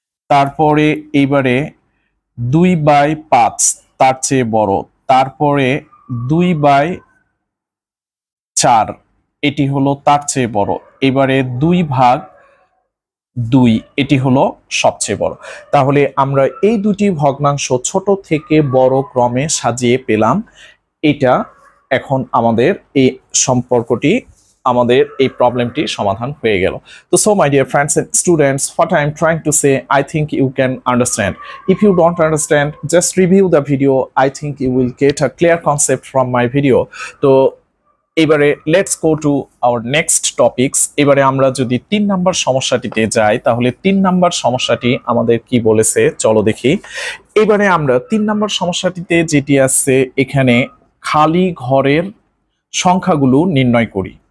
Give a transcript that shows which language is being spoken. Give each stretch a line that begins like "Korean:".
Bangla: তারপরে এইবারে 2/5 তার চেয়ে বড়, তারপরে 2/4 এটি হলো তার চেয়ে বড়, এবারে 2/2 এটি হলো সবচেয়ে বড়। তাহলে আমরা এই দুটি ভগ্নাংশ ছোট থেকে বড় ক্রমে সাজিয়ে পেলাম। এটা এখন আমাদের এই সম্পর্কটি, আমাদের এই প্রবলেমটি সমাধান হয়ে গেল।
English: তো so my dear friends and students, what I am trying to say, I think you can understand. If you don't understand, just review the video. I think you will get a clear concept from my video.
Bangla: তো এবারে
English: Let's go to our next topics.
Bangla: এবারে আমরা যদি 3 number সমস্যাটিতে যাই, তাহলে 3 number সমস্যাটি আমাদের কি বলেছে চলো দেখি। এবারে আমরা 3 নাম্বার সমস্যাটিতে যেটি আছে, এখানে খালি ঘরের সংখ্যাগুলো নির্ণয় করি।